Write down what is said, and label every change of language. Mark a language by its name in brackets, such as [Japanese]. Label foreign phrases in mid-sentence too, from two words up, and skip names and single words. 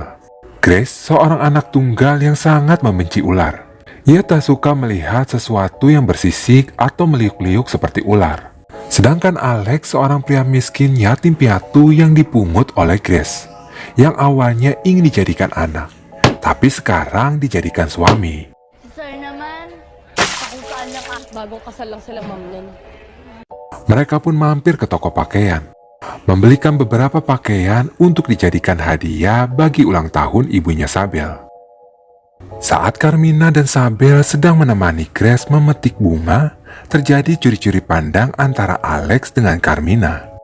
[Indonesian] Grace seorang anak tunggal yang sangat membenci ular. Ia tak suka melihat sesuatu yang bersisik atau meliuk-liuk seperti ular. Sedangkan Alex seorang pria miskin yatim piatu yang dipungut oleh Grace, yang awalnya ingin dijadikan anak, tapi sekarang dijadikan suami. [Filipino] Sir naman, Kung saan lang bagong kasal lang sila ma'am nun. [Indonesian] Mereka pun mampir ke toko pakaian, membelikan beberapa pakaian untuk dijadikan hadiah bagi ulang tahun ibunya Sabel. Saat Carmina dan Sabel sedang menemani Grace memetik bunga, terjadi curi-curi pandang antara Alex dengan Carmina.